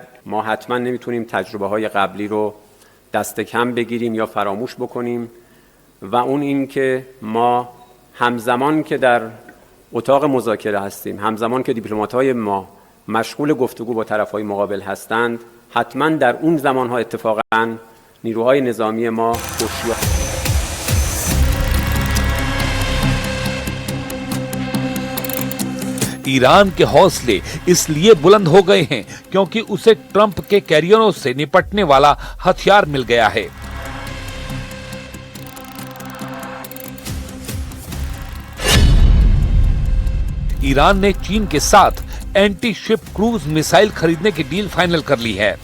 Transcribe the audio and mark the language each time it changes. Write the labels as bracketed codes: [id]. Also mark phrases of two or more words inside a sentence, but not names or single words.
[fa] ما حتما نمیتونیم تجربه های قبلی رو دست کم بگیریم یا فراموش بکنیم و اون این که ما همزمان که در اتاق مذاکره هستیم، همزمان که دیپلمات‌های ما مشغول گفتگو با طرف‌های مقابل هستند، حتما در اون زمان‌ها اتفاقاً نیروهای نظامی ما هوشیار [hi] ईरान के हौसले इसलिए बुलंद हो गए हैं क्योंकि उसे ट्रंप के कैरियरों से निपटने वाला हथियार मिल गया है। ईरान ने चीन के साथ एंटी शिप क्रूज मिसाइल खरीदने की डील फाइनल कर ली है।